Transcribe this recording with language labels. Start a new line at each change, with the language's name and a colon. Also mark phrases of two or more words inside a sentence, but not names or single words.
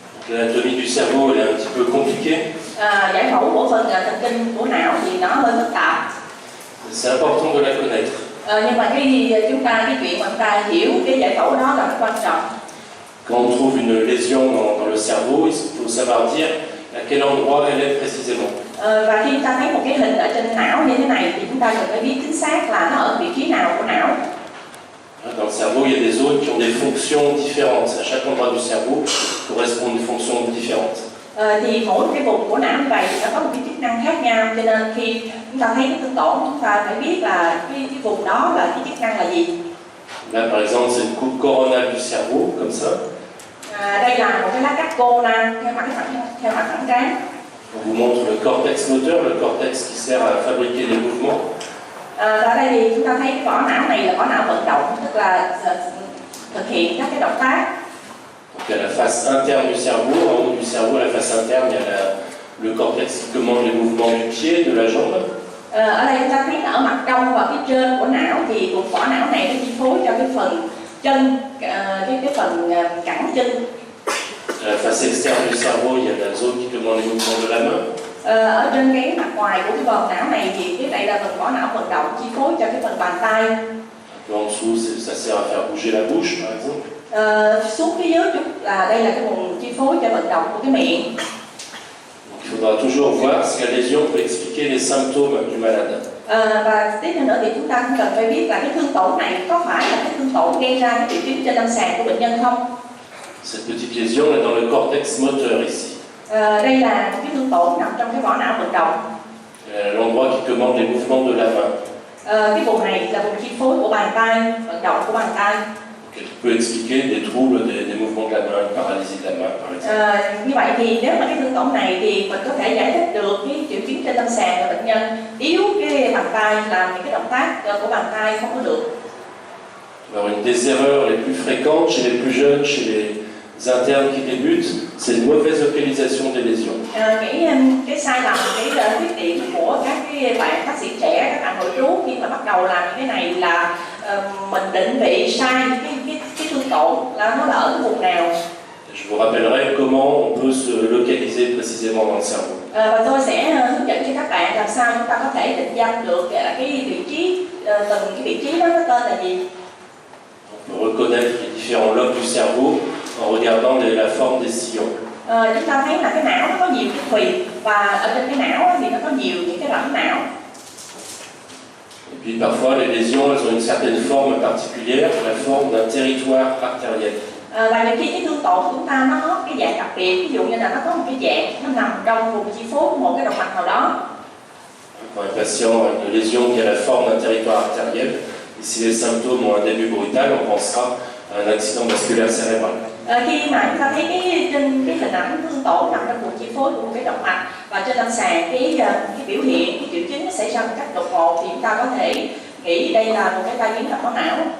French: L'anatomie du cerveau elle est un petit peu compliquée.
Vietnamese: Giải phẫu của phần thần kinh của não thì nó hơi phức tạp.
French: C'est important de la connaître.
Vietnamese: Nhưng mà cái chuyện mà chúng ta hiểu cái giải phẫu đó là rất quan trọng.
French: Quand on trouve une lésion dans le cerveau, il faut savoir dire à quel endroit elle est précisément.
Vietnamese: Và khi chúng ta thấy một cái hình ở trên não như thế này thì chúng ta cần phải biết chính xác là nó ở vị trí nào của não.
French: Dans le cerveau, il y a des zones qui ont des fonctions différentes. À chaque endroit du cerveau correspond une fonction différente.
Vietnamese: Thì mỗi cái vùng của não như vậy thì nó có một cái chức năng khác nhau, cho nên khi chúng ta thấy cái thương tổn chúng ta phải biết là cái vùng đó là cái chức năng là gì.
French: Là par exemple c'est une coupe coronale du cerveau comme ça.
Vietnamese: Đây là một cái lá cắt corona theo mặt thẳng trán.
French: On vous montre le cortex moteur, le cortex qui sert à fabriquer les mouvements.
Vietnamese: Ở đây thì chúng ta thấy cái vỏ não này là vỏ não vận động, tức là thực hiện các cái động tác.
French: Donc il y a la face interne du cerveau, en haut du cerveau, à la face interne, il y a le cortex qui commande les mouvements du pied, de la jambe.
Vietnamese: Ở đây chúng ta thấy ở mặt trong và phía trên của não thì vùng vỏ não này nó chi phối cho cái phần chân, cái phần cẳng chân.
French: À la face externe du cerveau, il y a la zone qui commande les mouvements de la main.
Vietnamese: Ở trên cái mặt ngoài của cái vòm não này thì cái này là phần vỏ não vận động chi phối cho cái phần bàn tay.
French: En dessous, ça sert à faire bouger la bouche, par exemple.
Vietnamese: Xuống phía dưới chút là đây là cái vùng chi phối cho vận động của cái miệng.
French: Donc, il faudra toujours voir si la lésion peut expliquer les symptômes du malade.
Vietnamese: Và tiếp theo nữa thì chúng ta cũng cần phải biết là cái thương tổn này có phải là cái thương tổn gây ra cái triệu chứng trên lâm sàng của bệnh nhân không?
French: Cette petite lésion est dans le cortex moteur ici.
Vietnamese: Đây là một cái thương tổn nằm trong cái vỏ não vận động.
French: L'endroit qui commande les mouvements de la main.
Vietnamese: Cái vùng này là vùng chi phối của bàn tay, vận động của bàn tay.
French: Qui peut expliquer des troubles des mouvements de la main, une paralysie de la main par exemple.
Vietnamese: Như vậy thì nếu mà cái thương tổn này thì mình có thể giải thích được cái triệu chứng trên lâm sàng là bệnh nhân yếu cái bàn tay, làm những cái động tác của bàn tay không có được.
French: Alors une des erreurs les plus fréquentes chez les plus jeunes, chez les internes qui débutent, c'est une mauvaise localisation des lésions.
Vietnamese: Cái sai lầm, cái khuyết điểm của các cái bạn bác sĩ trẻ, các bạn nội trú khi mà bắt đầu làm những cái này là mình định vị sai cái thương tổn là nó là ở cái vùng nào.
French: Je vous rappellerai comment on peut se localiser précisément dans le cerveau.
Vietnamese: Và tôi sẽ hướng dẫn cho các bạn làm sao chúng ta có thể định danh được cái vị trí, từng cái vị trí đó nó tên là gì.
French: On peut reconnaître les différents lobes du cerveau en regardant la forme des sillons.
Vietnamese: Chúng ta thấy là cái não nó có nhiều cái thùy và ở trên cái não thì nó có nhiều những cái rãnh não.
French: Et puis parfois les lésions elles ont une certaine forme particulière, la forme d'un territoire artériel.
Vietnamese: Và nhiều khi cái thương tổn của chúng ta nó có cái dạng đặc biệt, ví dụ như là nó có một cái dạng nó nằm trong vùng chi phối của một cái động mạch nào đó.
French: Pour un patient avec une lésion qui a la forme d'un territoire artériel, et si les symptômes ont un début brutal, on pensera à un accident vasculaire cérébral.
Vietnamese: Khi mà chúng ta thấy trên cái hình ảnh thương tổn nằm trong vùng chi phối của một cái động mạch và trên lâm sàng cái biểu hiện, cái triệu chứng nó xảy ra một cách đột ngột thì chúng ta có thể nghĩ đây là một cái tai biến mạch máu não.